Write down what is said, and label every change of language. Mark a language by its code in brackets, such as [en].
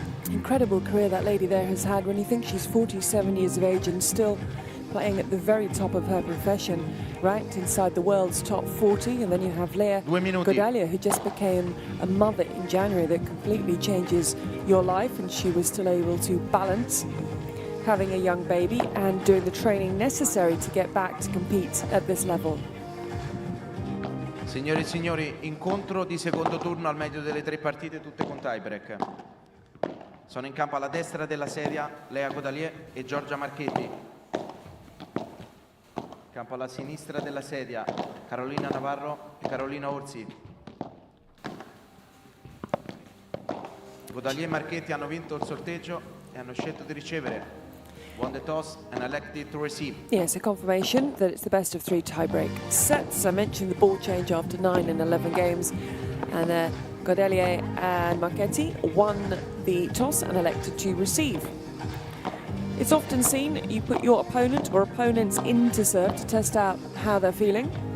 [en] Incredible career that lady there has had. When you think she's 47 years of age and still playing at the very top of her profession, ranked inside the world's top 40, and then you have Godallier, who just became a mother in January. That completely changes your life, and she was still able to balance having a young baby and doing the training necessary to get back to compete at this level. [it] Signore e signori, incontro di secondo turno al medio delle 3 partite, tutte con tiebreak. Sono in campo alla destra della sedia Godallier e Giorgia Marchetti. Campo alla sinistra della sedia Carolina Navarro e Carolina Orsi. Godallier e Marchetti hanno vinto il sorteggio e hanno scelto di ricevere. [en] Won the toss and elected to receive. Yes, a confirmation that it's the best of 3 tie-break sets. I mentioned the ball change after 9 and 11 games, and Godallier and Marchetti won the toss and elected to receive. It's often seen you put your opponent or opponents into serve to test out how they're feeling.